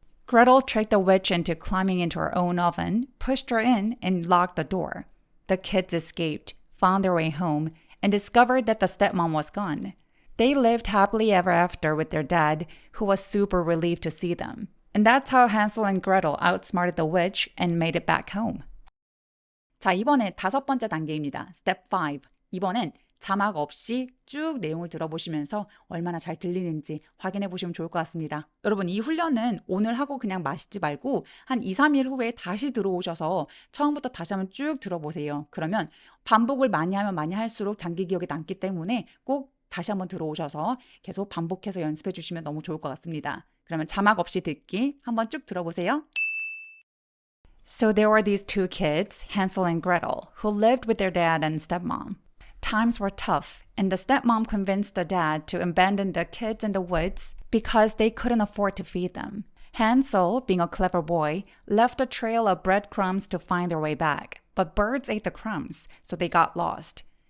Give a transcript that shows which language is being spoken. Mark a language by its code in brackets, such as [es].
[en] Gretel tricked the witch into climbing into her own oven, pushed her in, and locked the door. The kids escaped, found their way home, and discovered that the stepmom was gone. They lived happily ever after with their dad, who was super relieved to see them. And that's how Hansel and Gretel outsmarted the witch and made it back home. [ko] 자, 이번에 5번째 단계입니다. [en] Step 5. [ko] 이번엔 자막 없이 쭉 내용을 들어보시면서 얼마나 잘 들리는지 확인해 보시면 좋을 것 같습니다. 여러분, 이 훈련은 오늘 하고 그냥 마시지 말고 한 2, 3일 후에 다시 들어오셔서 처음부터 다시 한번 쭉 들어보세요. 그러면 반복을 많이 하면 많이 할수록 장기 기억에 남기 때문에 꼭 다시 한번 들어오셔서 계속 반복해서 연습해 주시면 너무 좋을 것 같습니다. 그러면 자막 없이 듣기 한번 쭉 들어보세요. [en] So there were these two kids, Hansel and Gretel, who lived with their dad and stepmom. Times were tough, and the stepmom convinced the dad to abandon the kids in the woods because they couldn't afford to feed them. Hansel, being a clever boy, left a trail of breadcrumbs to find their way back, but birds ate the crumbs, so they got lost.